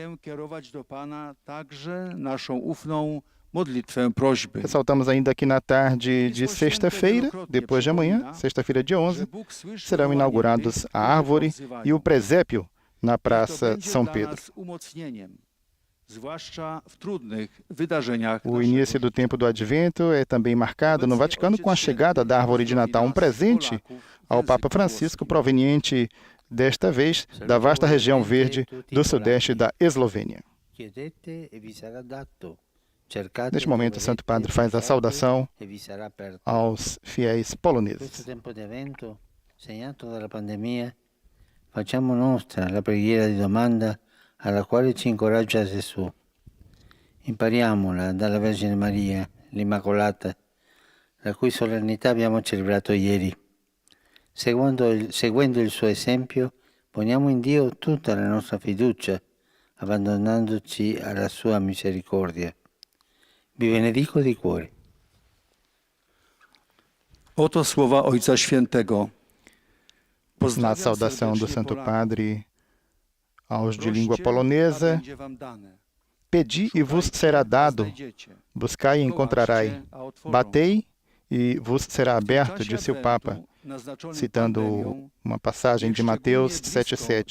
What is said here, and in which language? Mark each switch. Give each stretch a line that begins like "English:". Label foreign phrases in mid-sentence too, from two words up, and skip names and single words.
Portuguese: Ressaltamos ainda que na tarde de sexta-feira, depois de amanhã, sexta-feira dia 11, serão inaugurados a árvore e o presépio na Praça São Pedro.
Polish: zwłaszcza w trudnych wydarzeniach.
Portuguese: O início do tempo do Advento é também marcado no Vaticano com a chegada da árvore de Natal, presente ao Papa Francisco proveniente, desta vez, da vasta região verde do sudeste da Eslovênia. Neste momento, o Santo Padre faz a saudação aos fiéis poloneses.
Italian: Segnato dalla pandemia, facciamo nostra la preghiera di domanda alla quale ci incoraggia Gesù. Impariamola dalla Vergine Maria, l'Immacolata, la cui solennità abbiamo celebrato ieri. Seguendo il suo esempio, poniamo in Dio tutta la nostra fiducia, abbandonandoci alla sua misericordia. Vi benedico di cuore.
Polish: Oto słowa Ojca Świętego.
Portuguese: Na saudação do Santo Padre aos de língua polonesa, pedi e vos será dado, buscai e encontrarai, batei e vos será aberto, disse o Papa, citando uma passagem de Mateus 7,7.